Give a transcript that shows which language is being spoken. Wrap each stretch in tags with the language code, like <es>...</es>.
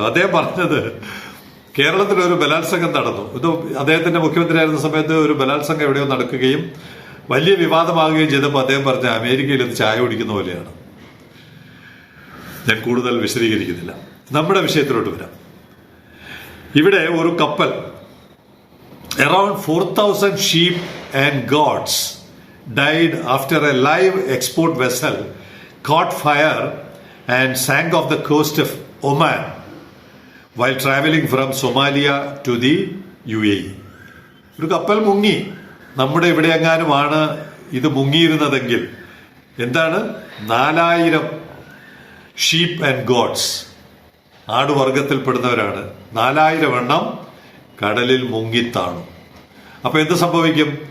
<ml>അദ്ദേഹം പറഞ്ഞത് കേരളത്തിൽ ഒരു ബലാത്സംഗം നടന്നു. ഇത് അദ്ദേഹത്തിന്റെ മുഖ്യമന്ത്രിയായിരുന്ന സമയത്ത് ഒരു ബലാത്സംഗം എവിടെയോ നടക്കുകയും വലിയ വിവാദമാകുകയും ചെയ്തപ്പോൾ അദ്ദേഹം പറഞ്ഞ അമേരിക്കയിൽ ഇത് ചായ കുടിക്കുന്ന പോലെയാണ്. ഞാൻ കൂടുതൽ വിശദീകരിക്കുന്നില്ല, നമ്മുടെ വിഷയത്തിലോട്ട് വരാം. ഇവിടെ ഒരു കപ്പൽ,</ml> <en>around 4,000 sheep and goats died after a live export vessel caught fire and sank off the coast of Oman while traveling from Somalia to the UAE.</en> <ml>ഒരു കപ്പൽ മുങ്ങി. നമ്മുടെ ഇവിടെ എങ്ങാനുമാണ് ഇത് മുങ്ങിയിരുന്നതെങ്കിൽ എന്താണ്, 4000 ഷീപ്പ് ആൻഡ് ഗോഡ്സ്, ആടുവർഗത്തിൽപ്പെടുന്നവരാണ്, 4000 എണ്ണം കടലിൽ മുങ്ങിത്താണു. അപ്പൊ എന്ത് സംഭവിക്കും?</ml>